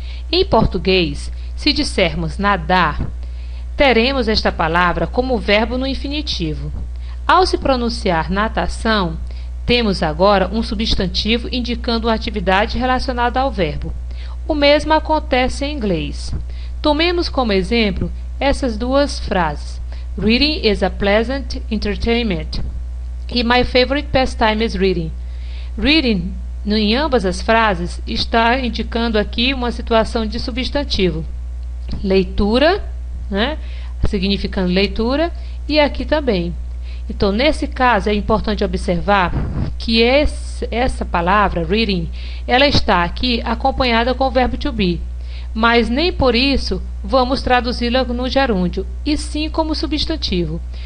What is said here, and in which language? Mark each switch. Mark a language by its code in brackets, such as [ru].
[pt] Em português, se dissermos nadar, teremos esta palavra como verbo no infinitivo. Ao se pronunciar natação, temos agora um substantivo indicando a atividade relacionada ao verbo. O mesmo acontece em inglês. Tomemos como exemplo essas duas frases. [en] Reading is a pleasant entertainment. E my favorite pastime is reading. [pt] Reading, em ambas as frases, está indicando aqui uma situação de substantivo. Leitura, significando leitura, e aqui também. Então, nesse caso, é importante observar que essa palavra, reading, ela está aqui acompanhada com o verbo to be, mas nem por isso vamos traduzi-la no gerúndio, e sim como substantivo.